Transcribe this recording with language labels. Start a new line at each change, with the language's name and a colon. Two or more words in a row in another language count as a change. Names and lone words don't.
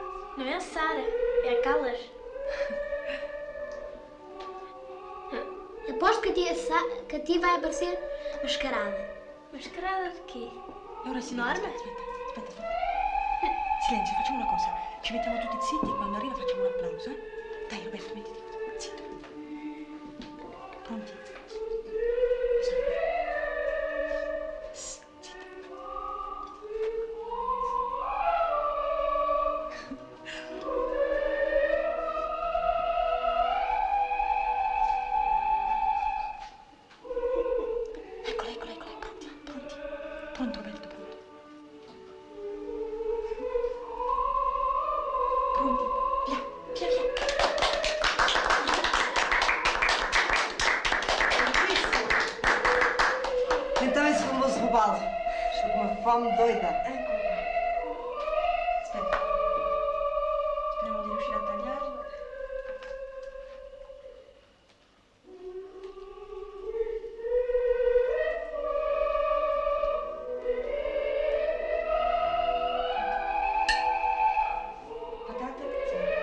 Portuguese: Não é a Sara, é a Calas. Aposto que a tia vai aparecer mascarada. Mascarada de quê?
Italian: Ora sì, Norma? aspetta. Silenzio, facciamo una cosa. Ci mettiamo tutti zitti e quando arriva facciamo un applauso, eh? Dai, Roberto, mettiti. Zitto. Pronti? Zitto. Eccola, pronti. Pronto, Roberto, pronto. Pronti? Via.
Portuguese: Então esse famoso robalo. Estou com uma fome doida.
Italian: Eccolo qua. Aspetta. Speriamo di riuscire a tagliarlo. Patate? Sì.